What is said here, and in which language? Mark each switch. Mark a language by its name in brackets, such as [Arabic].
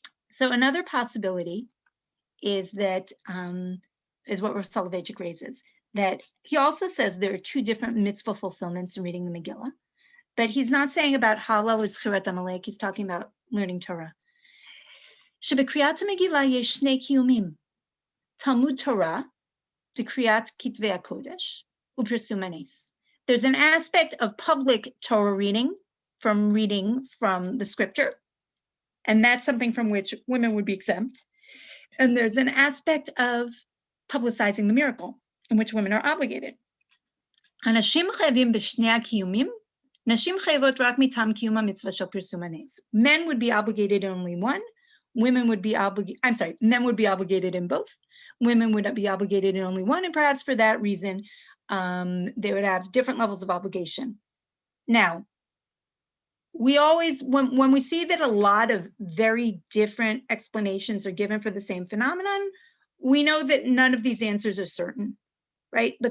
[English] So another possibility is that, is what Rav Soloveitchik raises, that he also says there are 2 different mitzvah fulfillments in reading the Megillah, but he's not saying about Hallel or Zchirat Amalek, he's talking about learning Torah. [Hebrew] שבקריאת המגילה יש שני קיומים, תלמוד תורה, דקריאת כתבי הקודש, ופרסום הנס. [English] There's an aspect of public Torah reading from the scripture, and that's something from which women would be exempt. And there's an aspect of publicizing the miracle, in which women are obligated. [Hebrew] אנשים חייבים בשני הקיומים, נשים חייבות רק מטעם קיום המצווה של פרסום הנס. [English] Men would be obligated in only one, men would be obligated in both. Women would be obligated in only one, and perhaps for that reason, they would have different levels of obligation. Now, we always, when we see that a lot of very different explanations are given for the same phenomenon, we know that none of these answers are certain, right?